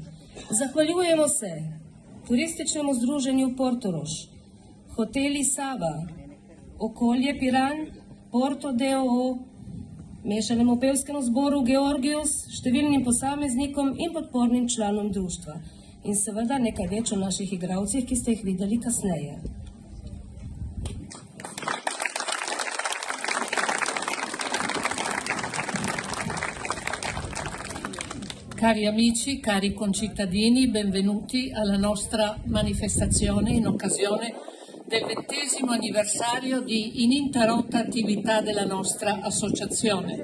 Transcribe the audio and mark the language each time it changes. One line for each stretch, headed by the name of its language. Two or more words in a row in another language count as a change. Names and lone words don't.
Slovenian: Zahvaljujemo se Turističnemu združenju Portorož, Hoteli Sava, Okolje Piran, Porto DOO, Mešanemu pevskemu zboru Georgius, številnim posameznikom in podpornim članom društva. In seveda nekaj več o naših igralcih, ki ste jih videli kasneje.
Italian: Cari amici, cari concittadini, benvenuti alla nostra manifestazione in occasione del 20° anniversario di ininterrotta attività della nostra associazione.